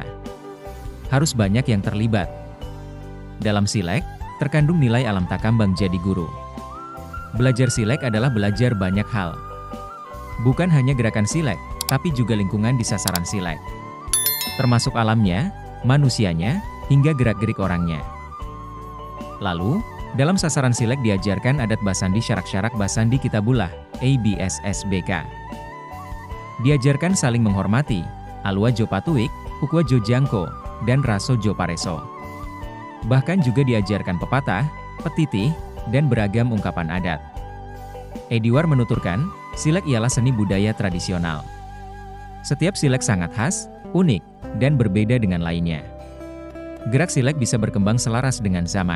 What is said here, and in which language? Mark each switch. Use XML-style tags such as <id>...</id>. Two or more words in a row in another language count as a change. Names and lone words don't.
<id>Harus banyak yang terlibat. Dalam silek, terkandung nilai</id> <min>alam takambang jadi guru.</min> <id>Belajar silek adalah belajar banyak hal. Bukan hanya gerakan silek, tapi juga lingkungan di sasaran silek. Termasuk alamnya, manusianya, hingga gerak-gerik orangnya. Lalu, dalam sasaran silek diajarkan</id> <min>adat basandi syarak-syarak basandi kitabullah,</min> <id>ABSSBK. Diajarkan saling menghormati,</id> <min>alua jo patuik, ukwa jo jangko,</min> <id>dan</id> <min>raso jo pareso.</min> <id>Bahkan juga diajarkan pepatah, petitih, dan beragam ungkapan adat. Edward menuturkan, silek ialah seni budaya tradisional. Setiap silek sangat khas, unik, dan berbeda dengan lainnya. Gerak silek bisa berkembang selaras dengan zaman.</id>